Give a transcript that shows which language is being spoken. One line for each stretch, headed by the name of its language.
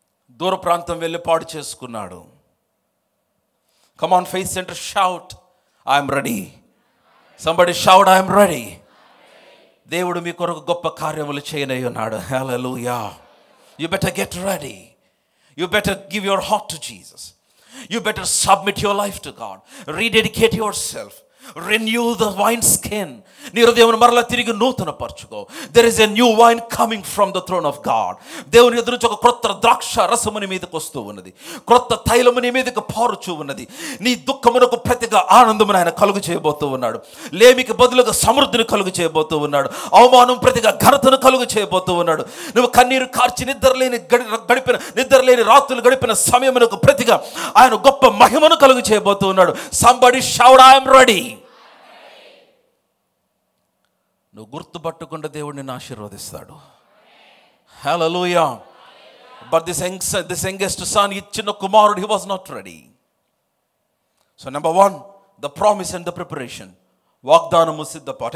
Telugu: దూర ప్రాంతం వెళ్ళి పాడు చేసుకున్నాడు.
English: Come on faith centre, shout I'm ready. Somebody shout I'm ready.
Telugu: దేవుడు మీ కొరకు గొప్ప కార్యములు చేయనై ఉన్నాడు.
English: హల్లెలూయా. You better get ready. You better give your heart to Jesus. You better submit your life to God. Rededicate yourself. Renew the wine skin.
Telugu: నీ హృదయమును మరలా తిరిగి నూతన పరచుకో.
English: There is a new wine coming from the throne of God.
Telugu: దేవుని ఎదురు నుంచి ఒక క్రొత్త ద్రాక్ష రసము నీ మీదకి వస్తూ ఉన్నది. క్రొత్త తైలము నీ మీదకి పారుచూ ఉన్నది. నీ దుఃఖమునకు ప్రతిగా ఆనందమును ఆయన కలుగు చేయబోతూ ఉన్నాడు. లేమికి బదులుగా సమృద్ధిని కలుగు చేయబోతూ ఉన్నాడు. అవమానం ప్రతిగా ఘనతను కలుగు చేయబోతూ ఉన్నాడు. నువ్వు కన్నీరు కార్చి నిద్రలేని రాత్రులు గడిపిన సమయమునకు ప్రతిగా ఆయన గొప్ప మహిమను కలుగు చేయబోతూ ఉన్నాడు.
English: Somebody shout, I am ready.
Telugu: నువ్వు గుర్తుపట్టుకుంటే దేవుడు నిన్ను ఆశీర్వదిస్తాడు. హల్లెలూయా.
English: but this youngest son,
Telugu: ఈ చిన్న కుమారుడు,
English: he was not ready. So number 1, the promise and the preparation.
Telugu: వాగ్దానము సిద్ధపాటు.